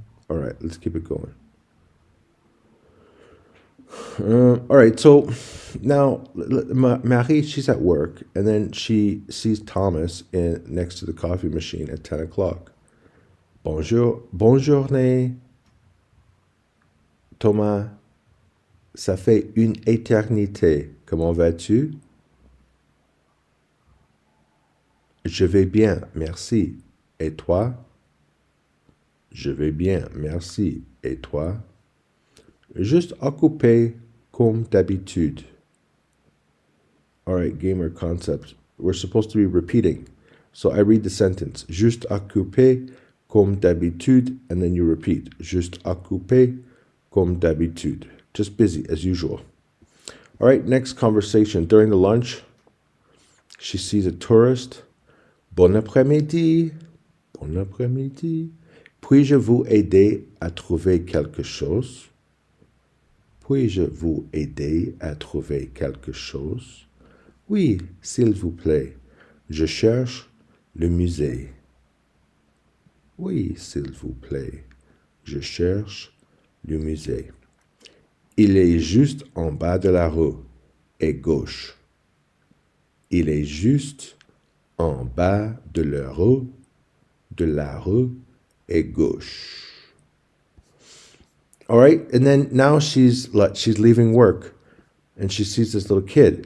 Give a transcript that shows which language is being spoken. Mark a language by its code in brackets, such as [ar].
[en] All right, let's keep it going. All right, so now Marie, she's at work, and then she sees Thomas next to the coffee machine at 10 o'clock. [fr] Bonjour, bonne journée, Thomas. Ça fait une éternité. Comment vas-tu? Je vais bien, merci. Et toi? Je vais bien, merci. Et toi? Juste occupé comme d'habitude. [en] All right, gamer concept. We're supposed to be repeating. So I read the sentence. [fr] Juste occupé comme d'habitude, [en] and then you repeat. [fr] Juste occupé comme d'habitude. [en] Just busy as usual. All right, next conversation. During the lunch, she sees a tourist. [fr] Bon après-midi. Bon après-midi. Puis-je vous aider à trouver quelque chose? Puis-je vous aider à trouver quelque chose? Oui, s'il vous plaît. Je cherche le musée. Oui, s'il vous plaît. Je cherche le musée. Il est juste en bas de la rue et gauche. Il est juste en bas de la rue et gauche. [en] All right, and then now she's leaving work, and she sees this little kid.